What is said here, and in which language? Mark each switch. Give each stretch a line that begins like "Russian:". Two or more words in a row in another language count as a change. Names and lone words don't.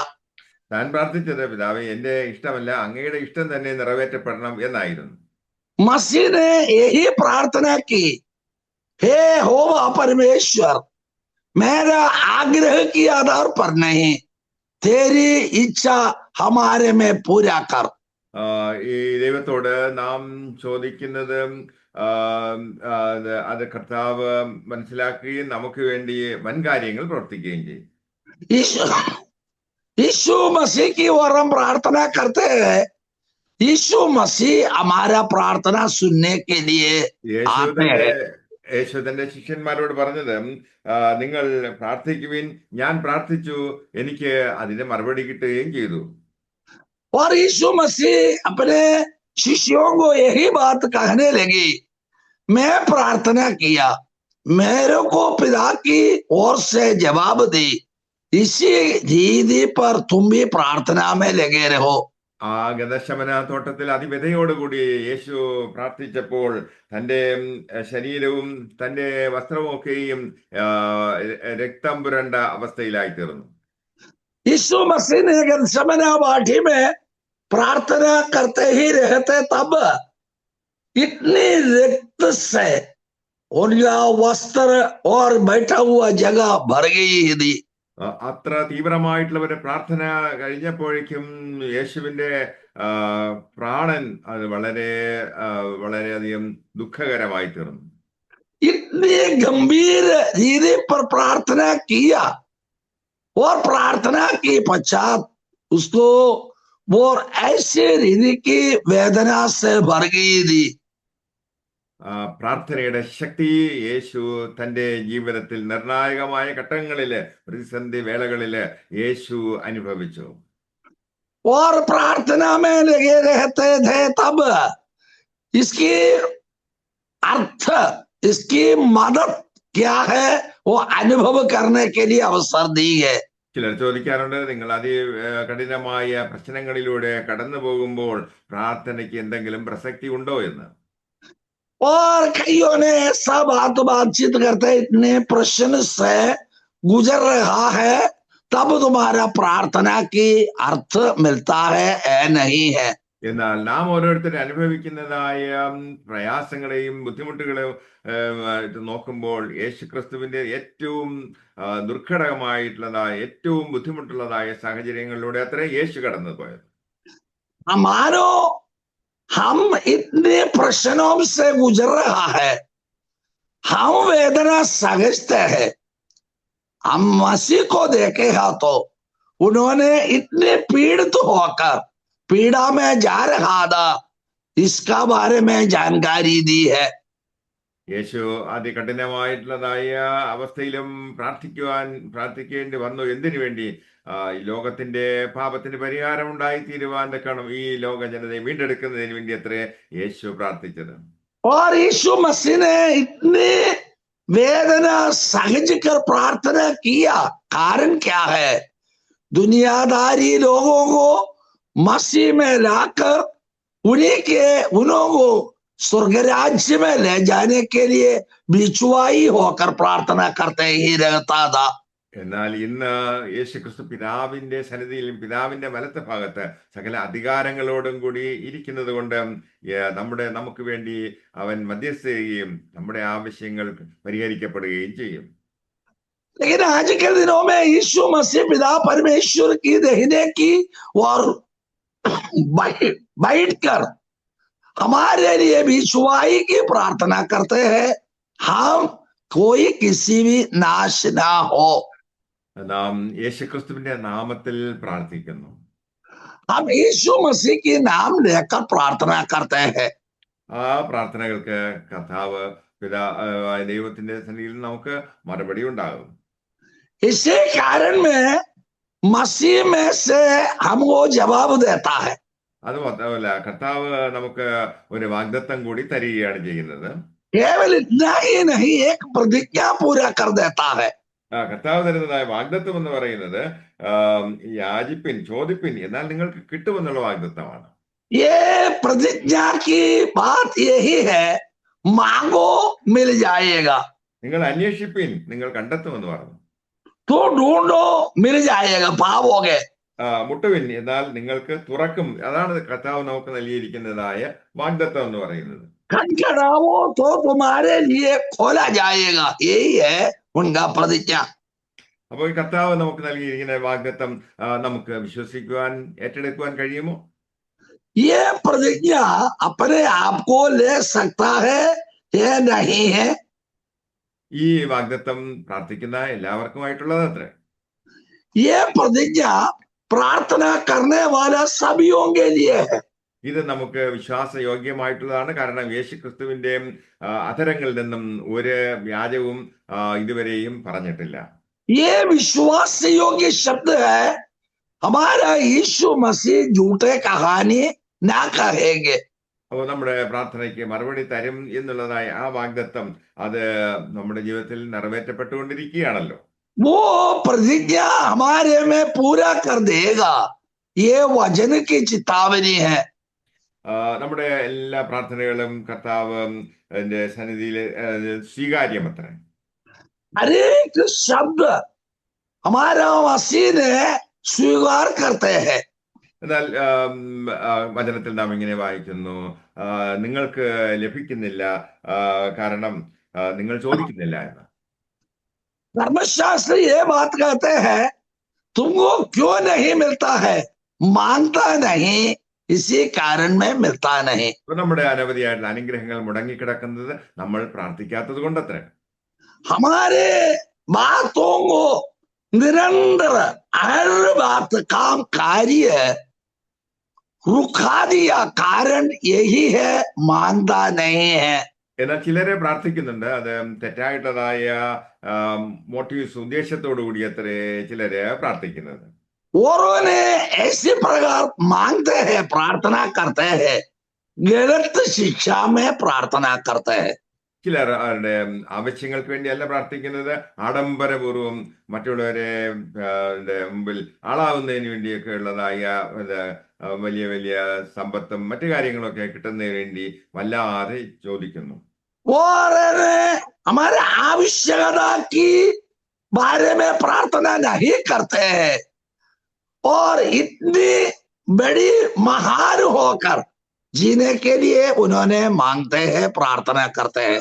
Malayalam: താൻ പ്രാർത്ഥിച്ചത് പിതാവേ എന്റെ ഇഷ്ടമല്ല അങ്ങയുടെ ഇഷ്ടം തന്നെ നിറവേറ്റപ്പെടണം എന്നായിരുന്നു.
Hindi: मसीह ने यही प्रार्थना की, हे यहोवा परमेश्वर, मेरा आग्रह की आधार पर नहीं, तेरी इच्छा हमारे में पूरा कर।
Malayalam: ഈ ദൈവത്തോട് നാം ചോദിക്കുന്നത് അത് കർത്താവ് മനസ്സിലാക്കുകയും നമുക്ക് വേണ്ടി വൻകാര്യങ്ങൾ പ്രവർത്തിക്കുകയും ചെയ്യും.
Hindi: यीशु मसीह की ओर हम प्रार्थना करते हैं, यीशु मसीह हमारा प्रार्थना सुनने के लिए आते हैं।
Malayalam: യേശു തന്റെ ശിഷ്യന്മാരോട് പറഞ്ഞത് നിങ്ങൾ പ്രാർത്ഥിക്കുവിൻ, ഞാൻ പ്രാർത്ഥിച്ചു, എനിക്ക് അതിന്റെ മറുപടി കിട്ടുകയും ചെയ്തു.
Hindi: और यीशु मसीह अपने शिष्यों को यही बात कहने लगी, मैं प्रार्थना किया, मेरे को पिता की ओर से जवाब दी, इसी रीति पर तुम भी प्रार्थना में लगे रहो।
Malayalam: ഗെത്സമന തോട്ടത്തിൽ അതിവ്യതയോടുകൂടി യേശു പ്രാർത്ഥിച്ചപ്പോൾ തന്റെ ശരീരവും തന്റെ വസ്ത്രവും ഒക്കെയും രക്തം പുരണ്ട അവസ്ഥയിലായി തീർന്നു.
Hindi: यीशु मसीह ने गेत्सेमने वाटी में प्रार्थना करते ही रहते, तब इतनी रक्त से उनका वस्त्र और बैठा हुआ जगह भर गई थी।
Malayalam: അത്ര തീവ്രമായിട്ടുള്ള ഒരു പ്രാർത്ഥന കഴിഞ്ഞപ്പോഴേക്കും യേശുവിന്റെ പ്രാണൻ അത് വളരെയധികം ദുഃഖകരമായി തീർന്നു.
Hindi: इतनी गंभीर रीति पर प्रार्थना किया और प्रार्थना के पश्चात उसको वो ऐसे रीति की वेदना से भर गई थी।
Malayalam: പ്രാർത്ഥനയുടെ ശക്തി യേശു തന്റെ ജീവിതത്തിൽ നിർണായകമായ ഘട്ടങ്ങളില്, പ്രതിസന്ധി വേളകളില് യേശു അനുഭവിച്ചു.
Hindi: और प्रार्थना में लगे रहते थे तब इसकी अर्थ, इसकी मदद क्या है वो अनुभव करने के लिए अवसर दी है।
Malayalam: ചിലർ ചോദിക്കാറുണ്ട്, നിങ്ങൾ കഠിനമായ പ്രശ്നങ്ങളിലൂടെ കടന്നു പോകുമ്പോൾ പ്രാർത്ഥനയ്ക്ക് എന്തെങ്കിലും പ്രസക്തി ഉണ്ടോ എന്ന്.
Hindi: और कईयों ने ऐसा बातचीत करते इतने प्रश्न से गुजर रहा है तब तुम्हारा प्रार्थना की अर्थ मिलता है नहीं है।
Malayalam: എന്നാൽ നാം ഓരോരുത്തരും അനുഭവിക്കുന്നതായ പ്രയാസങ്ങളെയും ബുദ്ധിമുട്ടുകളെയും നോക്കുമ്പോൾ യേശുക്രിസ്തുവിന്റെ ഏറ്റവും ദുർഘടമായിട്ടുള്ളതായ, ഏറ്റവും ബുദ്ധിമുട്ടുള്ളതായ സാഹചര്യങ്ങളിലൂടെ അത്ര യേശു കടന്നു പോയത്.
Hindi: मानो हम इतने प्रश्नों से गुजर रहा है, हम वेदना समझते हैं, हम मसीह को देखे हैं तो उन्होंने इतने पीड़ित होकर पीड़ा में जा रहा था, इसका बारे में जानकारी दी है।
Malayalam: യേശു അതികഠിനമായിട്ടുള്ളതായ അവസ്ഥയിലും പ്രാർത്ഥിക്കേണ്ടി വന്നു. എന്തിനു വേണ്ടി? ഈ ലോകത്തിന്റെ പാപത്തിന് പരിഹാരം ഉണ്ടായി തീരുവാൻ തക്കണം ഈ ലോക ജനതയെ വീണ്ടെടുക്കുന്നതിന് വേണ്ടി അത്രേ യേശു പ്രാർത്ഥിച്ചത്.
Hindi: और यीशु मसीह ने इतनी वेदना सहज कर प्रार्थना किया, कारण क्या है? दुनियादारी लोगों को मसीह में लाकर उन्हों को स्वर्ग राज्य में ले जाने के लिए बिछुआई होकर प्रार्थना करते ही रहता था।
Malayalam: എന്നാൽ ഇന്ന് യേശുക്രിസ്തു പിതാവിന്റെ സന്നിധിയിലും പിതാവിന്റെ വലത്തെ ഭാഗത്ത് സകല അധികാരങ്ങളോടും കൂടി ഇരിക്കുന്നത് കൊണ്ട് നമുക്ക് വേണ്ടി അവൻ മധ്യസ്ഥ ചെയ്യുകയും നമ്മുടെ ആവശ്യങ്ങൾ പരിഹരിക്കപ്പെടുകയും ചെയ്യും.
Hindi: लेकिन आज के दिनों में यीशु मसीह पिता परमेश्वर की दाहिने की और बैठकर हमारे लिए बिछुआई की प्रार्थना करते हैं, हम कोई किसी भी नाश ना हो।
Malayalam: നാം യേശുക്രിസ്തുവിന്റെ നാമത്തിൽ പ്രാർത്ഥിക്കുന്നു.
Hindi: हम यीशु मसीह की नाम लेकर प्रार्थना करते हैं।
Malayalam: ആ പ്രാർത്ഥനകൾക്ക് കർത്താവ് ദൈവത്തിന്റെ സന്നിധിയിൽ നമുക്ക് മറുപടി ഉണ്ടാകും.
Hindi: इसी कारण में मसीह में से हमको जवाब देता है।
Malayalam: അത് മാത്രമല്ല, കർത്താവ് നമുക്ക് ഒരു വാഗ്ദത്തം കൂടി തരികയാണ് ചെയ്യുന്നത്.
Hindi: केवल इतना ही नहीं, एक प्रतिज्ञा पूरा कर देता है।
Malayalam: കർത്താവ് തരുന്നതായ വാഗ്ദത്തം എന്ന് പറയുന്നത് യാചിപ്പിൻ, ചോദിപ്പിൻ, എന്നാൽ നിങ്ങൾക്ക് കിട്ടുമെന്നുള്ള വാഗ്ദത്തമാണ്.
Hindi: ये प्रतिज्ञा की बात यही है, मांगो मिल जाएगा,
Malayalam: നിങ്ങൾ അന്വേഷിപ്പിൻ, നിങ്ങൾ കണ്ടെത്തുമെന്ന് പറഞ്ഞു.
Hindi: तो ढूंढो मिल जाएगा, पाओगे।
Malayalam: മുട്ടുവിൻ, എന്നാൽ നിങ്ങൾക്ക് തുറക്കും. അതാണ് കർത്താവ് നമുക്ക് നൽകിയിരിക്കുന്നതായ വാഗ്ദത്തം എന്ന് പറയുന്നത്.
Hindi: खटखटाओ तो तुम्हारे लिए खोला जाएगा, यही है उनका प्रतिज्ञा।
Malayalam: അപ്പോൾ ഈ കർത്താവ് നമുക്ക് നൽകിയിരിക്കുന്ന വാഗ്ദത്തം നമുക്ക് വിശ്വസിക്കുവാൻ, ഏറ്റെടുക്കുവാൻ കഴിയുമോ?
Hindi: ये प्रतिज्ञा अपने आप को ले सकता है या नहीं है?
Malayalam: ഈ വാഗ്ദത്തം പ്രാർത്ഥിക്കുന്ന എല്ലാവർക്കുമായിട്ടുള്ളത് അത്രേ.
Hindi: ये प्रतिज्ञा प्रार्थना करने वाला सभियों के लिए है।
Malayalam: ഇത് നമുക്ക് വിശ്വാസയോഗ്യമായിട്ടുള്ളതാണ്. കാരണം യേശുക്രിസ്തുവിന്റെ അധരങ്ങളിൽ നിന്നും ഒരു വ്യാജവും ഇതുവരെയും പറഞ്ഞിട്ടില്ല.
Hindi: ये विश्वास योग्य शब्द है, हमारा यीशु मसीह झूठे कहानी ना कहेंगे।
Malayalam: അപ്പോൾ നമ്മുടെ പ്രാർത്ഥനയ്ക്ക് മറുപടി തരും എന്നുള്ളതായ ആ വാഗ്ദത്തം അത് നമ്മുടെ ജീവിതത്തിൽ നിറവേറ്റപ്പെട്ടുകൊണ്ടിരിക്കുകയാണല്ലോ.
Hindi: वो प्रतिज्ञा हमारे में पूरा कर देगा, ये वचन की चेतावनी है।
Malayalam: നമ്മുടെ എല്ലാ പ്രാർത്ഥനകളും കർത്താവ് സന്നിധിയിൽ സ്വീകാര്യമത്രേ.
Hindi: हर एक शब्द हमारा मसीह ने स्वीकार करते हैं।
Malayalam: എന്നാൽ വചനത്തിൽ നാം ഇങ്ങനെ വായിക്കുന്നു, നിങ്ങൾക്ക് ലഭിക്കുന്നില്ല കാരണം നിങ്ങൾ ചോദിക്കുന്നില്ല എന്ന്.
Hindi: धर्मशास्त्र ये बात कहते हैं, तुमको क्यों नहीं मिलता है? मांगता नहीं इसी कारण में मिलता नहीं।
Malayalam: അപ്പൊ നമ്മുടെ അനവധിയായിട്ടുള്ള അനുഗ്രഹങ്ങൾ മുടങ്ങിക്കിടക്കുന്നത് നമ്മൾ പ്രാർത്ഥിക്കാത്തത് കൊണ്ടത്രേ.
Hindi: हमारे बातों को निरंतर हर बात काम कार्य रुका दिया, कारण यही है मानता नहीं है।
Malayalam: എന്നാൽ ചിലരെ പ്രാർത്ഥിക്കുന്നുണ്ട്, അത് തെറ്റായിട്ടുള്ളതായ മോട്ടീവ്സ്, ഉദ്ദേശത്തോടു കൂടി അത്രേ ചിലരെ പ്രാർത്ഥിക്കുന്നത്.
Hindi: औरों ने ऐसे प्रकार मांगते हैं, प्रार्थना करते हैं, गलत शिक्षा में प्रार्थना करते हैं।
Malayalam: ചിലർ അവരുടെ ആവശ്യങ്ങൾക്ക് വേണ്ടിയല്ല പ്രാർത്ഥിക്കുന്നത്, ആഡംബരപൂർവം മറ്റുള്ളവരെ മുമ്പിൽ ആളാവുന്നതിന് വേണ്ടിയൊക്കെ ഉള്ളതായ വലിയ വലിയ സമ്പത്തും മറ്റു കാര്യങ്ങളൊക്കെ കിട്ടുന്നതിന് വേണ്ടി വല്ലാതെ ചോദിക്കുന്നു.
Hindi: और हमारे आवश्यकता की बारे में प्रार्थना नहीं करते हैं, और इतनी बड़ी महान होकर जीने के लिए उन्होंने मांगते हैं, प्रार्थना करते हैं।